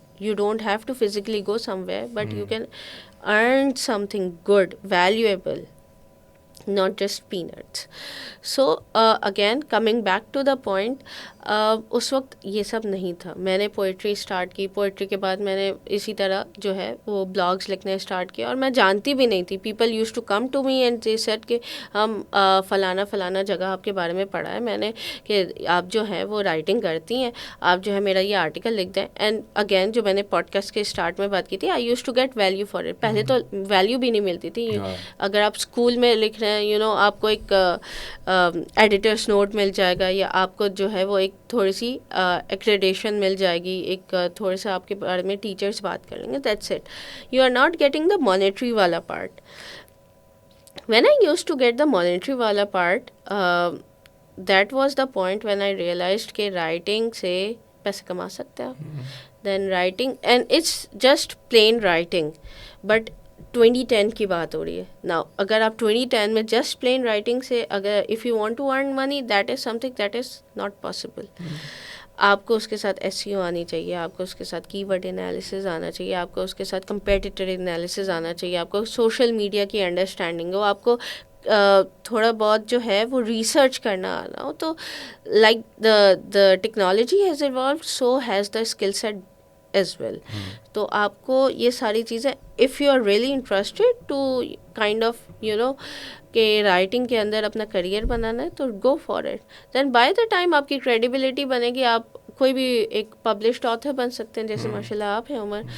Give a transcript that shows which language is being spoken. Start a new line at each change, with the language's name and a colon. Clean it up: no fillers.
English: You don't have to physically go somewhere, but you can earn something good, valuable, not just peanuts. So again coming back to the point,
Urdu: اس وقت یہ سب نہیں تھا. میں نے poetry start کی، poetry کے بعد میں نے اسی طرح جو ہے وہ بلاگس لکھنے اسٹارٹ کیا، اور میں جانتی بھی نہیں تھی.
English: people use to come to me and they said
Urdu: کہ ہم فلانا جگہ آپ کے بارے میں پڑھا ہے میں نے کہ آپ جو ہے وہ رائٹنگ کرتی ہیں، آپ جو ہے میرا یہ آرٹیکل لکھ دیں. اینڈ اگین جو میں نے پوڈ کاسٹ کے اسٹارٹ میں بات کی تھی،
English: I use to get value for it.
Urdu: پہلے تو ویلیو بھی نہیں ملتی تھی. اگر آپ اسکول میں لکھ رہے ہیں یو نو آپ کو ایک ایڈیٹرس نوٹ مل جائے گا، یا آپ کو جو ہے وہ ایک تھوڑی سی ایکریڈیشن مل جائے گی، ایک تھوڑے سے آپ کے بارے میں ٹیچرس بات کر لیں گے،
English: That's it. You are not getting the monetary والا part. When I use to get the monetary والا part, that was the point when I realised
Urdu: کہ رائٹنگ سے پیسے کما سکتے ہیں.
English: Then writing and it's just plain writing.
Urdu: But 2010 کی بات ہو رہی ہے نا. اگر آپ 2010 میں جسٹ پلین رائٹنگ سے اگر
English: If you want to earn money, that is something that is not possible.
Urdu: آپ کو اس کے ساتھ SEO آنی چاہیے، آپ کو اس کے ساتھ کی ورڈ انالیسز آنا چاہیے، آپ کو اس کے ساتھ کمپیٹیٹر انالیسز آنا چاہیے، آپ کو سوشل میڈیا کی انڈرسٹینڈنگ ہو، آپ کو تھوڑا بہت جو ہے وہ ریسرچ کرنا آنا ہو.
English: تو like the technology has evolved, so has the skill set as well.
Urdu: تو آپ کو یہ ساری چیزیں
English: if you are really interested to kind of
Urdu: you know کہ رائٹنگ کے اندر اپنا کریئر بنانا ہے تو
English: Go for it.
Urdu: Then by the time آپ کی کریڈیبلٹی بنے گی، آپ کوئی بھی ایک پبلشڈ آتھر بن سکتے ہیں, جیسے ماشاء اللہ آپ ہیں عمر.